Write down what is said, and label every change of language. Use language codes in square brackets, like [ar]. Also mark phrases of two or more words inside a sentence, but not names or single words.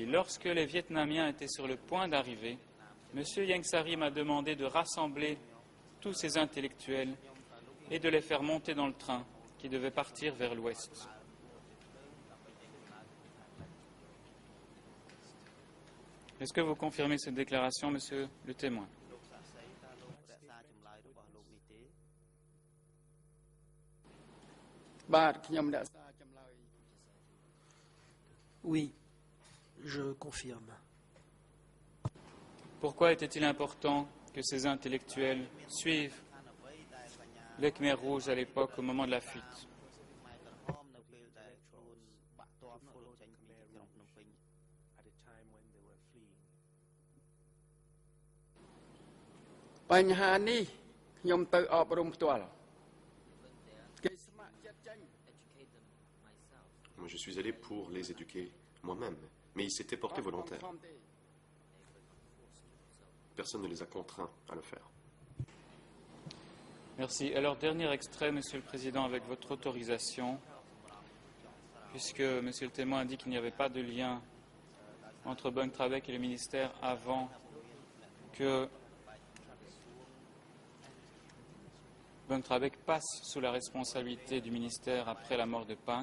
[fr] Lorsque les Vietnamiens étaient sur le point d'arriver, monsieur Ieng Sary m'a demandé de rassembler tous ces intellectuels et de les faire monter dans le train qui devait partir vers l'ouest. Est-ce que vous confirmez cette déclaration, monsieur le témoin? [km] លោកសាស្ត្រីតើលោករក្សាចម្លើយរបស់លោកនេះទេ បាទខ្ញុំរក្សាចម្លើយ [fr] Oui, je confirme. Pourquoi était-il important que ces intellectuels suivent les Khmer rouges à l'époque au moment de la fuite? [km] ខ្មែរក្រហមនៅពេលដែលខ្លួនបាក់ទ័ពចូលចេញពីទីក្រុងភ្នំពេញ [en] at the time when they were fleeing. [km] បញ្ហានេះខ្ញុំទៅអប់រំផ្ទាល់គេស្ម័គ្រចិត្តចេញ [fr] Moi, je suis allé pour les éduquer moi-même, mais ils s'étaient portés volontaires. [km] ខំទេ [fr] Personne ne les a contraints à le faire. Merci. Alors, dernier extrait, monsieur le président, avec votre autorisation, puisque monsieur le témoin a dit qu'il n'y avait pas de lien entre Bung Trabek et le ministère avant que Bung Trabek passe sous la responsabilité du ministère après la mort de Pang.